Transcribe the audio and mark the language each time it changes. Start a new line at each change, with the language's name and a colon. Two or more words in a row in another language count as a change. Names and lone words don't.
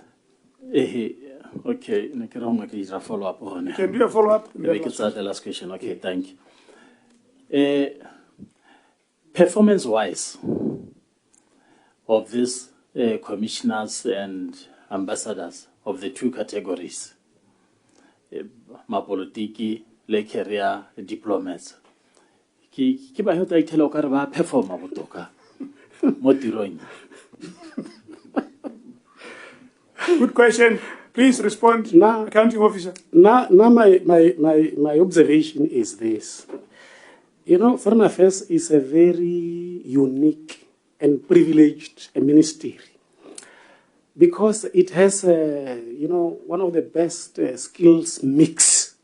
English: Okay, I can follow up on You can do a follow-up. Maybe it's the last question. Okay, thank you. Performance-wise, of these commissioners and ambassadors of the 2 categories,
Tswana: mapolitiki, le
English: career diplomats,
Tswana: ki ba hota itela o ka re ba performa botoka mo tirong.
English: Good question. Please respond, Now- accounting officer. Now my observation is this. You know, Foreign Affairs is a very unique and privileged ministry because it has, one of the best skills mix.